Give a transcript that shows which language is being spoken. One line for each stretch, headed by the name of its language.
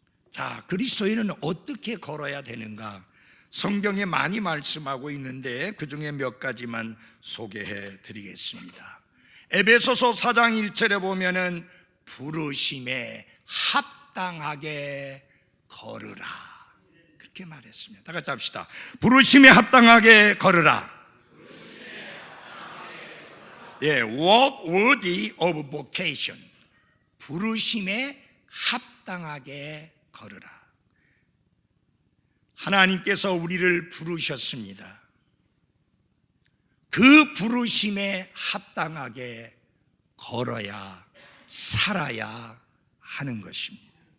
Korean: 자, 그리스도인은 어떻게 걸어야 되는가? 성경에 많이 말씀하고 있는데 그 중에 몇 가지만 소개해 드리겠습니다. 에베소서 4장 1절에 보면은 부르심에 합당하게 걸으라 그렇게 말했습니다. 다 같이 합시다. 부르심에 합당하게 걸으라. 예,
English: walk worthy of vocation.
Korean: 부르심에 합당하게 걸으라. 하나님께서 우리를 부르셨습니다. 그 부르심에 합당하게 걸어야 살아야 하는 것입니다.